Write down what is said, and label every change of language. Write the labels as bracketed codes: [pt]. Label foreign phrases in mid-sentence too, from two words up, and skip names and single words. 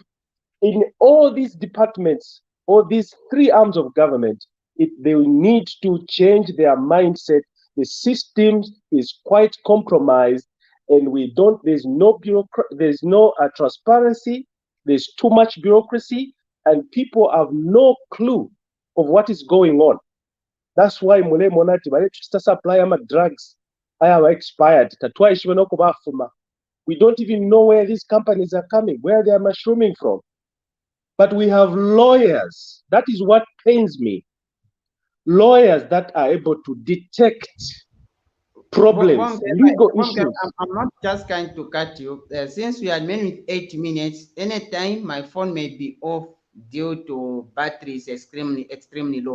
[en] In all these departments, all these three arms of government, they need to change their mindset. The system is quite compromised, and there's no transparency. There's too much bureaucracy, and people have no clue of what is going on. That's why [bem] mule monati baletusta supply ama drugs aya expired tatwaishwe no kubafuma. [en] We don't even know where these companies are coming, where they are mushrooming from. But we have lawyers. That is what pains me. Lawyers that are able to detect problems, legal issues. I'm not just going to cut you. Since we are meant with 8 minutes, anytime my phone may be off due to batteries extremely low.